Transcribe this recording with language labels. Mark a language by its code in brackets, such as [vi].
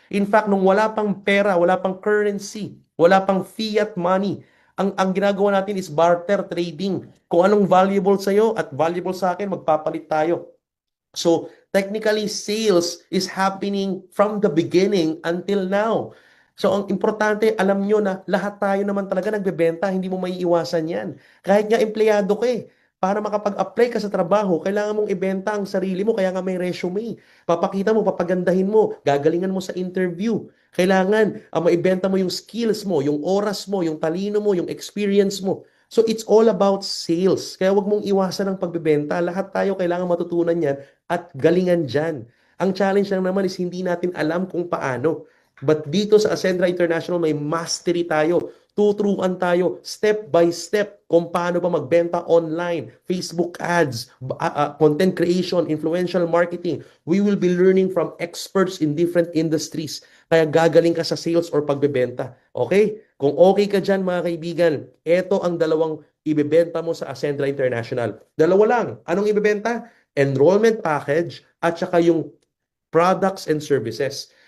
[tl] In fact, nung wala pang pera, wala pang currency, wala pang fiat money, ang ginagawa natin is barter trading. Kung anong valuable sa'yo at valuable sa akin, magpapalit tayo. [en] So, technically, sales is happening from the beginning until now. [tl] So, ang importante, alam nyo na lahat tayo naman talaga nagbebenta, hindi mo maiiwasan yan. Kahit nga empleyado ka eh, para makapag-apply ka sa trabaho, kailangan mong ibenta ang sarili mo, kaya nga may resume. Papakita mo, papagandahin mo, gagalingan mo sa interview. Kailangan maibenta mo yung skills mo, yung oras mo, yung talino mo, yung experience mo. [en] So it's all about sales. [tl] Kaya wag mong iwasan ang pagbebenta. Lahat tayo kailangan matutunan yan at galingan dyan. Ang challenge lang naman is hindi natin alam kung paano. [en] But [tl] dito sa Ascendra International, may mastery tayo. Tuturuan tayo step by step kung paano ba magbenta online, Facebook ads, content creation, influential marketing. [en] We will be learning from experts in different industries. [tl] Kaya gagaling ka sa sales or pagbebenta. Okay? Kung okay ka dyan, mga kaibigan, ito ang dalawang ibebenta mo sa Ascendra International. Dalawa lang. Anong ibebenta? Enrollment package at saka yung [en] products and services.